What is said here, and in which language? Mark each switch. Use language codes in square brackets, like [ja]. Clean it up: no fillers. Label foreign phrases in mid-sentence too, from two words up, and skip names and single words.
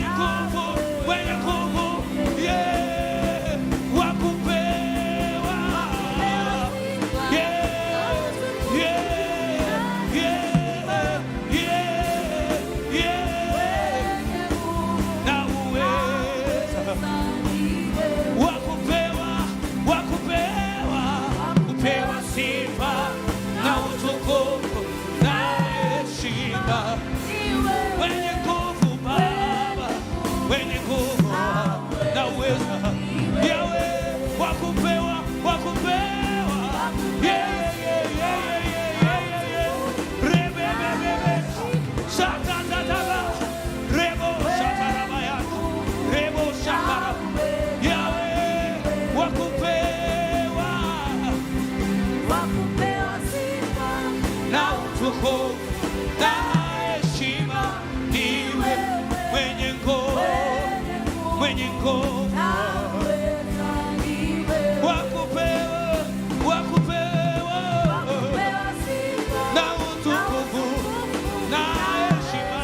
[sw] nguvu, mwenye nguvu, yeah, wakupewa, [en] yeah, yeah, yeah, yeah, yeah, [sw] na uweza wakupewa, wakupewa, kupewa sifa na utukufu na heshima. Wenye nguvu Baba, wenye nguvu na uweza, Yawe wakupewa, wakupewa, [en] yeah, yeah, yeah, yeah, yeah, yeah, yeah. Rebe, bebe, bebe, shakandadaba, rebo, shakarabaya, rebo, shakara, [sw] Yawe wakupewa na utukufu na heshima. Niwe mwenye nguvu, mwenye nguvu, wakupewa, wakupewa na utukufu na heshima.